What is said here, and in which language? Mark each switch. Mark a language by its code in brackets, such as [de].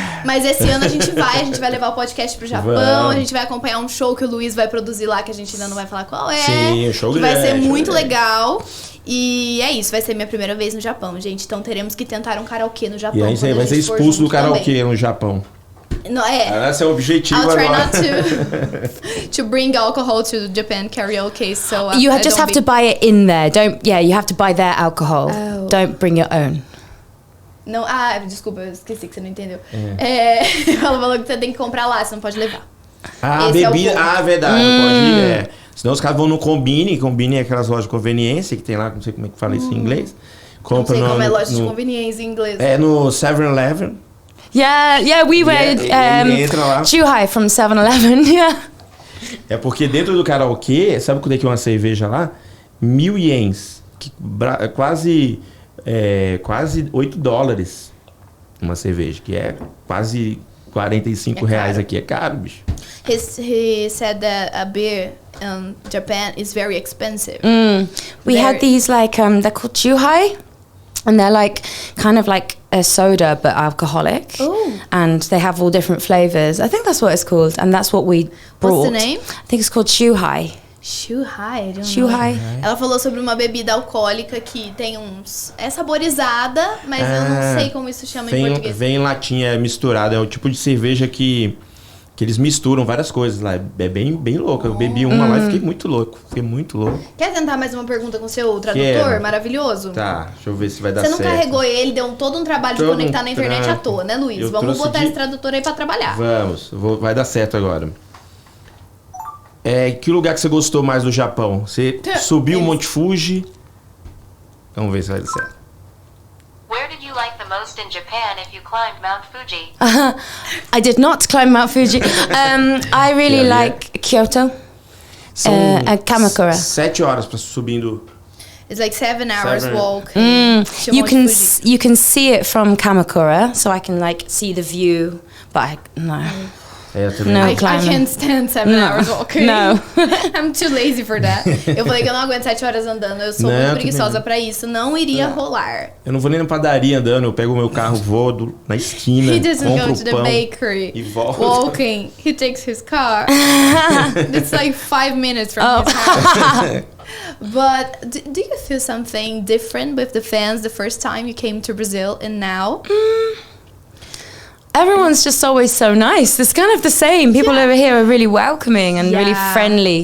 [pt] Mas esse ano a gente vai levar o podcast pro Japão, a gente vai acompanhar um show que o Luiz vai produzir lá, que a gente ainda não vai falar qual é. Sim, show que grande. Vai ser muito legal. E é isso, vai ser minha primeira vez no Japão, gente. Então teremos que tentar um karaokê no Japão. E aí você vai ser expulso do karaokê no Japão. [en] No, [pt] esse é o objetivo [en] I'll [pt] agora. [en] try not to bring alcohol to Japan karaoke, so you just have to buy it in there. You have to buy their alcohol. Don't bring your own. [pt] Não, desculpa, eu esqueci que você não entendeu. Ela falou que você tem que comprar lá, você não pode levar. Bebida, verdade, não pode ir. Senão os caras vão no Combine é aquelas lojas de conveniência que tem lá, não sei como é que fala isso em inglês. Compra não sei como é loja de conveniência em inglês. No 7-Eleven. [en] Yeah, we were Chuhai from 7-Eleven, yeah. [pt] É porque dentro do karaokê, sabe quando é que é uma cerveja lá? 1.000 ienes, quase $8 uma cerveja, que é quase R$45 aqui, é caro, bicho. [en] He said that a beer in Japan is very expensive. We had these like they're called Chuhai. And they're like kind of like a soda but alcoholic. And they have all different flavors. I think that's what it's called, and that's what we brought. What's the name? I think it's called Chuhai. Chuhai, I don't Chuhai. know. [pt] Ela falou sobre uma bebida alcoólica que tem é saborizada, mas eu não sei como isso chama em português. Vem em latinha misturada, é o tipo de cerveja que eles misturam várias coisas lá. É bem louco. Eu bebi uma lá e fiquei muito louco. Quer tentar mais uma pergunta com o seu tradutor maravilhoso? Tá, deixa eu ver se vai dar certo. Você não carregou ele, deu todo um trabalho de conectar na internet à toa, né, Luiz? Vamos botar esse tradutor aí pra trabalhar. Vamos, vai dar certo agora. Que lugar que você gostou mais do Japão? Você subiu o Monte Fuji? Vamos ver se vai dar certo. [en] Where did you like the most lost in Japan if you climbed Mount Fuji? I did not climb Mount Fuji. I really like Kyoto. Kamakura. [pt] 7 horas pra subindo. [en] It's like 7 hours walk. You can see it from Kamakura, so I can like see the view, but no. I can't stand 7 hours walking. No. I'm too lazy for that. [pt] Eu falei que eu não aguento 7 horas andando. Eu sou muito preguiçosa pra isso. Não iria rolar. Eu não vou nem na padaria andando. Eu pego o meu carro, vou na esquina. [en] He doesn't [pt] compro [en] go to the bakery. [pt] E volta. [en] Walking. He takes his car. It's like 5 minutes from his house. But do you feel something different with the fans the first time you came to Brazil and now? Everyone's just always so nice. It's kind of the same. People over here are really welcoming and really friendly.